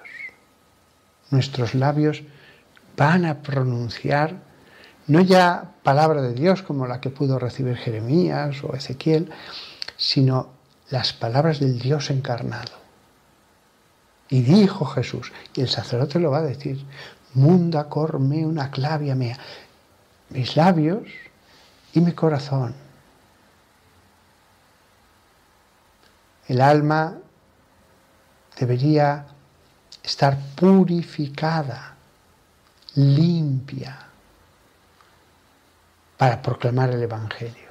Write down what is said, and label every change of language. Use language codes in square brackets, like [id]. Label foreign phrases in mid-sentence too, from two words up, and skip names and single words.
[es] Nuestros labios van a pronunciar no ya palabra de Dios como la que pudo recibir Jeremías o Ezequiel, sino las palabras del Dios encarnado. Y dijo Jesús, y el sacerdote lo va a decir, [la] munda cor meum acclavia mea, [es] mis labios y mi corazón. El alma debería estar purificada, limpia, para proclamar el Evangelio.